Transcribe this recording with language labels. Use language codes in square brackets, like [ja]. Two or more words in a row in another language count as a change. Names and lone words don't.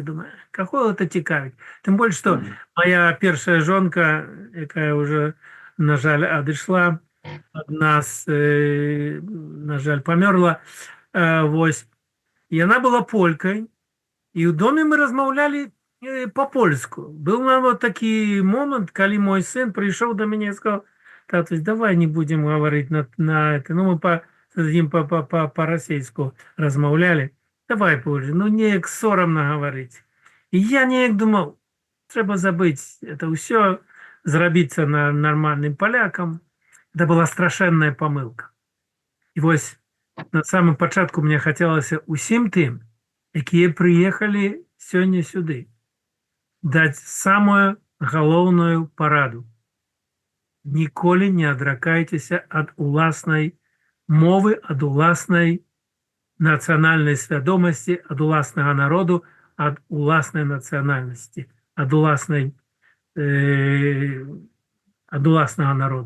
[be] Думаю, каго гэта цікавіць? Тым больш, што моя першая жонка, якая ўжо, на жаль, адышла ад нас, на жаль, памёрла, вось, яна была полькай, і ў доме мы размаўлялі по-польску. Был нават такі момант, калі мой сын прыйшоў да мяне і сказаў: татусь, [ru] давай не будем говорить на это. Ну, мы с ним [be] по-расейску размаўлялі. [ru] Давай позже. Ну, неяк сорамно говорить. [be] И я неяк думал, трэба забыть это ўсё, зрабіцца нормальным полякам. Это была страшэнная помылка. И вось на самом пачатку мне хацелася усім тым, якія прыехалі сёння сюды, даць самую галоўную параду. Ніколі не адракайцеся ад уласнай мовы, ад уласнай нацыянальнай свядомасці, ад уласнага народу, ад уласнай нацыянальнасці, ад уласнага народу.